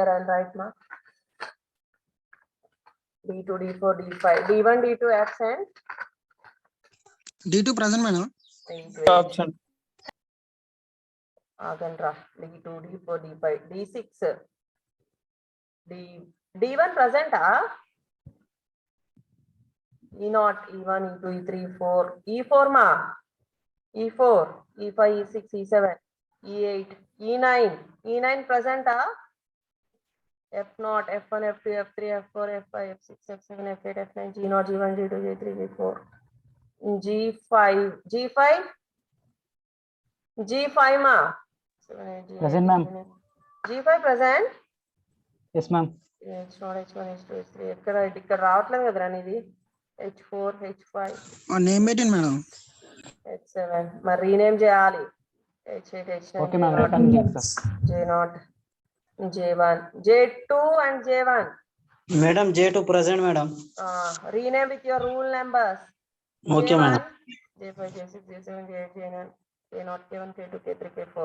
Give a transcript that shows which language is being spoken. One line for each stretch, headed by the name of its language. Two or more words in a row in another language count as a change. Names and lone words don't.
English: I'll write ma. D2, D4, D5. D1, D2 absent. D2 present, madam. Absent. Aganra. D2, D4, D5, D6. D1 present, ah? E0, E1, E2, E3, E4. E4 ma. E4, E5, E6, E7, E8, E9. E9 present, ah? F0, F1, F2, F3, F4, F5, F6, F7, F8, F9, G0, G1, G2, G3, G4, G5, G5 ma. Present, ma'am. G5 present? Yes, ma'am. H1, H2, H3.
Telugu: ఇక్కడ రావట్లేదు కదరా నీది.
English: H4, H5.
Telugu: Name పెట్టండి మేడం. H7. మరి రీనేమ్ చేయాలి.
English: H8, H9, Okay, ma'am. Return J0, J1, J2 and J1. Madam, J2 present, madam. Rename with your rule numbers. Okay, J1, madam. J5, J6, J7, J8, J9, K0, K1, K2, K3, K4.